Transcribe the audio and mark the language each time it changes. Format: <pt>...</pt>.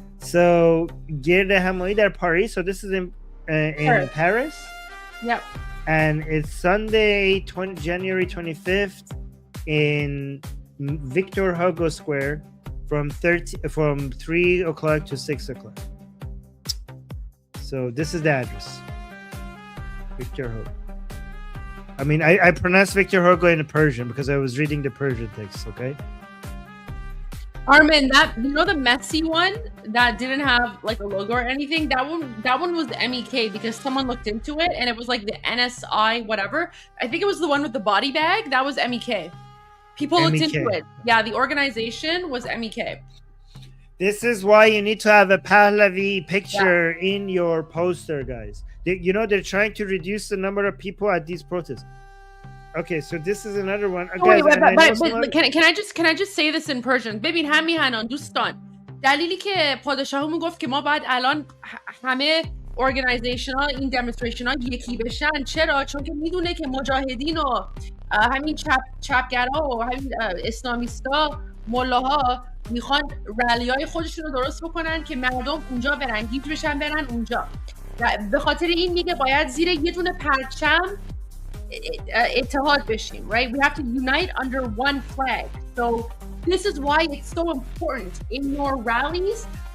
<en>So Guerre de Hamoïd at Paris. So this is in Paris. Yep. And it's Sunday, January 25th in Victor Hugo Square from 3 o'clock to 6 o'clock. So this is the address. Victor Hugo. I mean, I pronounced Victor Hugo in Persian because I was reading the Persian text, okay? Armin, that, you know, the messy one that didn't have like a logo or anything, that one was the MEK because someone looked into it and it was like the NSI whatever. I think it was the one with the body bag. That was MEK. People looked into it. Yeah, the organization was MEK. This is why you need to have a Pahlavi picture in your poster, guys. You know, they're trying to reduce the number of people at these protests. Okay, so this is another one. Guys, but can I just say this in Persian?</en> <fa>ببین همیهنان دوستان، دلیلی که پادشاهمون گفت که ما باید الان همه organization ها این demonstration ها یکی بشن، چرا؟ چون که میدونه که مجاهدین و همین چپگرها و همین اسلامیستا ملاها میخوان رلی های خودشون رو درست بکنن که مردم اونجا برن، گیج بشن برن اونجا. به خاطر این میگه باید زیر یه دونه پرچم اتحاد بشیم,</fa> <en>right? We have to unite under one flag. So this is why it's so important in your rallies.</en>